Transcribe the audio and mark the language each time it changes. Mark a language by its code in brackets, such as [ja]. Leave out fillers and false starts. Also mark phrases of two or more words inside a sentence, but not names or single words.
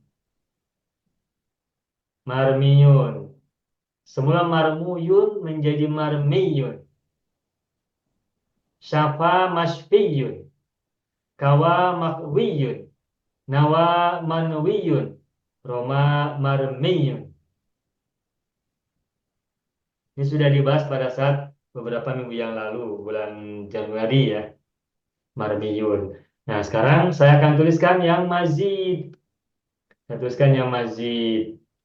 [id] Marmiyun. Semula marmuyun menjadi marmiyun. [ar] شفى مشفي، كوى مكوي, نوى منوي، رمى مرمي. [id] Ini sudah dibahas pada saat beberapa minggu yang lalu, bulan Januari ya, marmiyun. Nah, sekarang saya akan tuliskan yang mazid. Saya tuliskan yang mazid.